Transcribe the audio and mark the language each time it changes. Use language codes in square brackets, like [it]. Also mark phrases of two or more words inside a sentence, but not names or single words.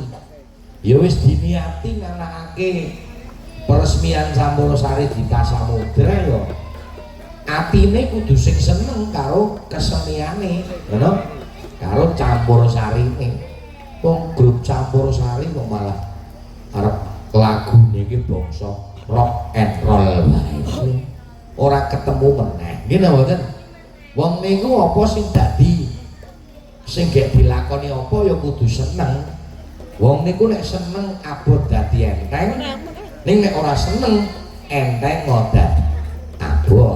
[jv] Ya wis diniati nganakake peresmian Sampurasari Gita Samudra ya atine kudu sing seneng karo keseniane, ngono. Karo Campurasarine. Wong grup Campurasari kok malah arep lagune iki bangsa [en] rock and roll [jv] wae. Ora ketemu meneh. Nggih napa mboten? Wong niku apa sing dadi sing gek dilakoni apa ya kudu seneng. Wong niku nek seneng abot dadi enteng, ning nek ora seneng enteng ngodat abot.